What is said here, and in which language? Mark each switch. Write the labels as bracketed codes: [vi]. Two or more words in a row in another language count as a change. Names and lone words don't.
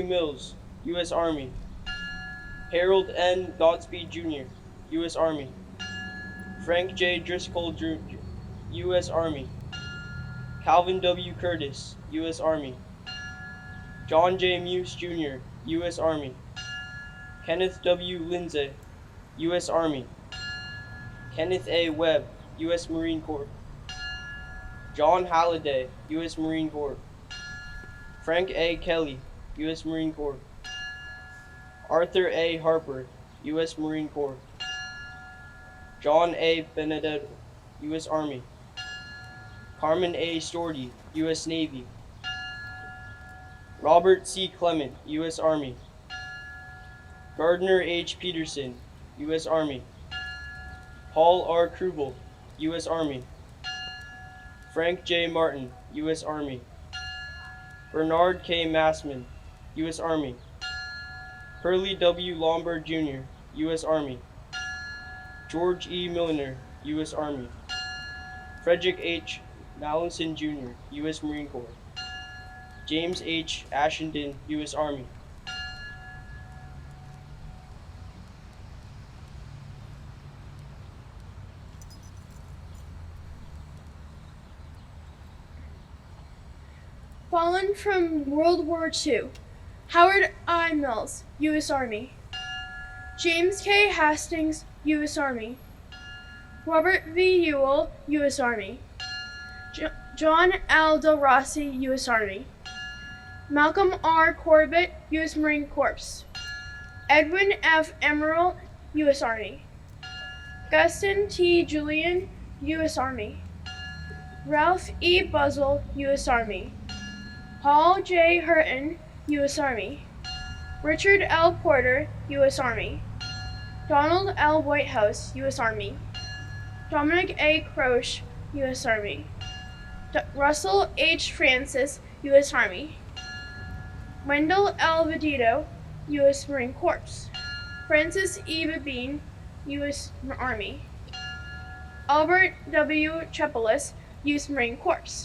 [en] Mills, U.S. Army. Harold N. Godspeed, Jr., U.S. Army. Frank J. Driscoll, Jr., U.S. Army. Calvin W. Curtis, U.S. Army. John J. Muse, Jr., U.S. Army. Kenneth W. Lindsay, U.S. Army. Kenneth A. Webb, U.S. Marine Corps. John Halliday, U.S. Marine Corps. Frank A. Kelly, U.S. Marine Corps. Arthur A. Harper, U.S. Marine Corps. John A. Benedetto, U.S. Army. Carmen A. Storti, U.S. Navy. Robert C. Clement, U.S. Army. Gardner H. Peterson, U.S. Army. Paul R. Krubel, U.S. Army. Frank J. Martin, U.S. Army. Bernard K. Massman, U.S. Army. Hurley W. Lombard, Jr., U.S. Army. George E. Milner, U.S. Army. Frederick H. Mallinson, Jr., U.S. Marine Corps. James H. Ashenden, U.S. Army. Fallen from World War II, Howard I. Mills, U.S. Army. James K. Hastings, U.S. Army. Robert V. Ewell, U.S. Army. John L. Del Rossi, U.S. Army. Malcolm R. Corbett, U.S. Marine Corps. Edwin F. Emerald, U.S. Army. Guston T. Julian, U.S. Army. Ralph E. Buzzell, U.S. Army. Paul J. Hurton, U.S. Army. Richard L. Porter, U.S. Army. Donald L. Whitehouse, U.S. Army. Dominic A. Croce, U.S. Army. Russell H. Francis, U.S. Army. Wendell L. Vedito, U.S. Marine Corps. Francis E. Babine, U.S. Army. Albert W. Chepelis, U.S. Marine Corps.